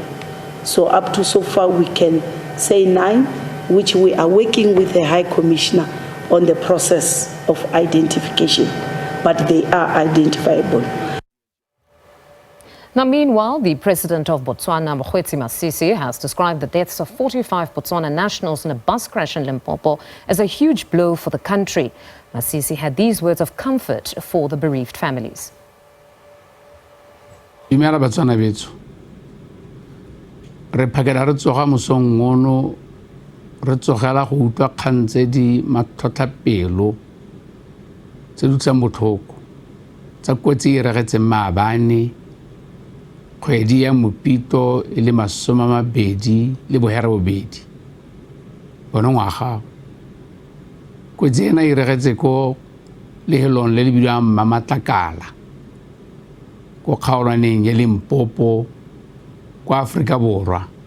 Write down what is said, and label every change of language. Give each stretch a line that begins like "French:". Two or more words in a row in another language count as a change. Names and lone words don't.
English: So up to so far we can say 9, which we are working with the High Commissioner on the process of identification, but they are identifiable. Now, meanwhile, the president of Botswana, Mokgweetsi Masisi, has described the deaths of 45 Botswana nationals in a bus crash in Limpopo as a huge blow for the country. Masisi had these words of comfort for the bereaved families.
Tswana: Dumela Batswana betso. Re phakela re tsoga mosong ono re tsogela go utlwa kgang tse di matlhotlhapelo tse di utlwisang botlhoko tsa kotsi e regetseng maabane kgwedi ya Mopito e le 20 le bohera bobedi bona ngwaga kotsi ena e regetse ko lehelong le le bidiwang Mamatlakala ko kgaolwaneng ya Limpopo kwa Afrika Borwa.